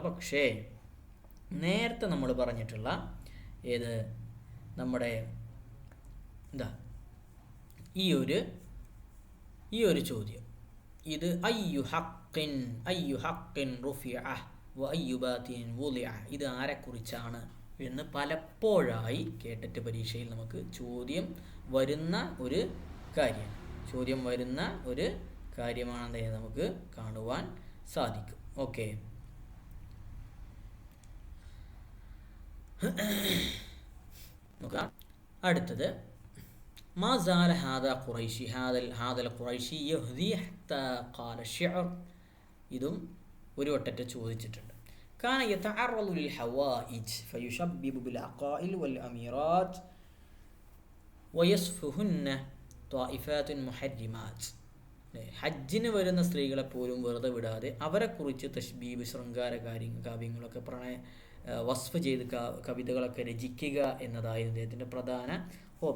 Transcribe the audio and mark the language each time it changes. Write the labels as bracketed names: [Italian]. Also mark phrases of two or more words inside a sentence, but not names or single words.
[Malayalam] പക്ഷേ നേരത്തെ നമ്മൾ പറഞ്ഞിട്ടുള്ള നമ്മുടെ ഈ ഒരു ചോദ്യം, ഇത് [Arabic] أي حق رفع وأي باطل وضع, [Malayalam] ഇത് ആരെക്കുറിച്ചാണ് എന്ന് പലപ്പോഴായി കേട്ടിട്ട് പരീക്ഷയിൽ നമുക്ക് ചോദ്യം വരുന്ന ഒരു കാര്യമാണെന്ന് നമുക്ക് കാണുവാൻ സാധിക്കും. ഓക്കെ, അടുത്തത് [Arabic] ما زال هذا القريشي يهذي حتى قال الشعر. [Malayalam] ഇതും ഒരു വട്ടത്തെ ചോദിച്ചിട്ടുണ്ട്. [Arabic] كان يتعرض للحوائج فيشبب بالعقائل والأميرات ويصفهن طائفات محرمات. [Malayalam] ഹജ്ജിന് വരുന്ന സ്ത്രീകളെ പോലും വെറുതെ വിടാതെ അവരെക്കുറിച്ച് തശ്ബീബ്, ശൃംഗാര കാവ്യങ്ങളൊക്കെ വസ്ഫ് ചെയ്ത് കവിതകളൊക്കെ രചിക്കുക എന്നതായിരുന്നു അദ്ദേഹത്തിൻ്റെ പ്രധാന ഹോബി.